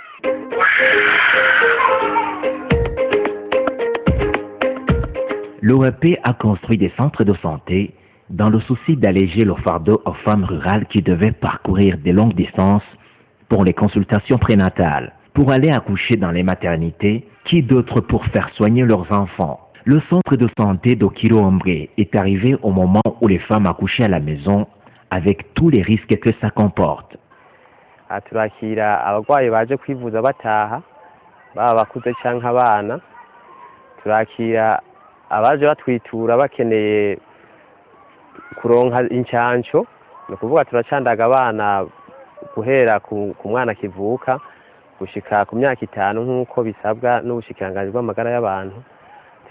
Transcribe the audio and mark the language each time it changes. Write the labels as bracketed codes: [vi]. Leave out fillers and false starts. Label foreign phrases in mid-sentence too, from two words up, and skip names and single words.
[fr] L'OAP a construit des centres de santé dans le souci d'alléger le fardeau aux femmes rurales qui devaient parcourir de longues distances pour les consultations prénatales, pour aller accoucher dans les maternités, qui d'autre pour faire soigner leurs enfants. Le centre de santé d'Okiro Ombre est arrivé au moment où les femmes accouchaient à la maison avec tous les risques que ça comporte. [rn] turakira abarwayi baje kwivuza bataha baba bakuze canke abana, turakira abaje batwitura bakeneye kuronka incanco, ni ukuvuga turacandaga abana guhera ku mwana kivuka gushika ku myaka 5 nk'uko bisabwa n'ubushikiranganji bw'amagara y'abantu.